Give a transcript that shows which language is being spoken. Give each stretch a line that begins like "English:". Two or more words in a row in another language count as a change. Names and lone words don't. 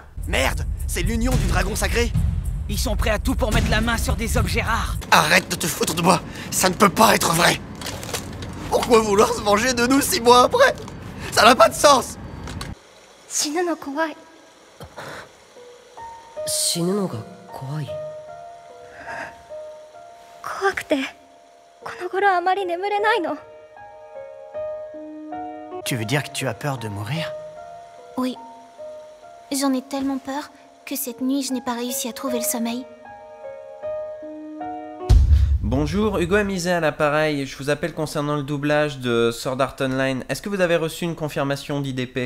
French: Merde, c'est l'union du dragon sacré. Ils sont prêts à tout pour mettre la main sur des objets rares. Arrête de te foutre de moi, ça ne peut pas être vrai. Pourquoi vouloir se venger de nous 6 mois après? Ça n'a pas de sens.
Japanese: 死ぬのが怖い。怖くてこの頃あまり眠れないの。
French: Tu veux dire que tu as peur de mourir? Oui. J'en ai tellement peur que cette nuit je n'ai pas réussi à trouver le sommeil. Bonjour, Hugo Amizé à l'appareil. Je vous appelle concernant le doublage de Sword Art Online. Est-ce que vous avez reçu une confirmation d'IDP?